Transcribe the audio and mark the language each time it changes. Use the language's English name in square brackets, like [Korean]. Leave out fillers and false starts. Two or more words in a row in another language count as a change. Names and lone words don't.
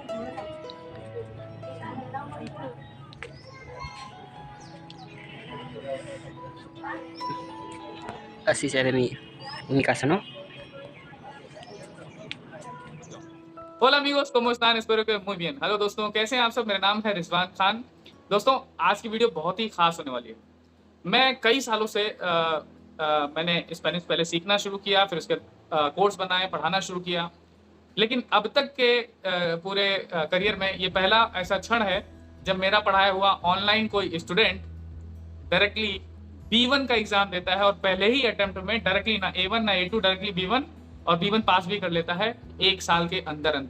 [Spanish] Así se ve mi casa, ¿no? होला amigos, ¿cómo están? espero que muy bien। [Hindi] हेलो दोस्तों, कैसे हैं आप सब? मेरा नाम है रिजवान खान। दोस्तों, आज की वीडियो बहुत ही खास होने वाली है। मैं कई सालों से मैंने स्पेनिश पहले सीखना शुरू किया, फिर उसके कोर्स बनाए, पढ़ाना शुरू किया। लेकिन अब तक के पूरे करियर में ये पहला ऐसा क्षण है जब मेरा पढ़ाया हुआ ऑनलाइन कोई [English] student directly [Hindi] B1 का एग्जाम देता है और पहले ही अटेम्प्ट में डायरेक्टली ना A1 ना A2 डायरेक्टली B1 और B1 पास भी कर लेता है एक साल के अंदर अंदर।